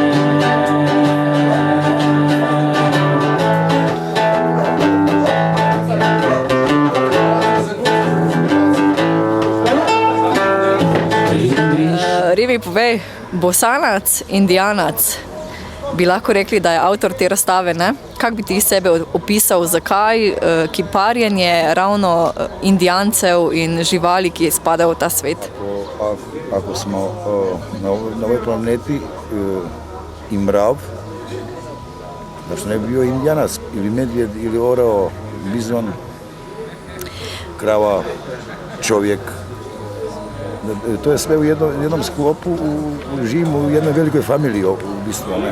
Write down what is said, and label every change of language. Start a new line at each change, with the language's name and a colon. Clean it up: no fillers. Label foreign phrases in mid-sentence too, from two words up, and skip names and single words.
Slovenian: Revi, povej, Bosanac, Indijanac, bi lahko rekli, da je avtor te razstave, ne? Kako bi ti sebe opisal, zakaj kiparjenje ravno Indijancev in živali, ki spadajo v ta svet?
Bosnian: Ako smo na ovoj planeti i mrav, da što ne bi bio Indijanac ili medvjed ili orao, bizon, krava, čovjek. To je sve u jednom sklopu, živimo u jednoj velikoj familiji u bistvu, ne?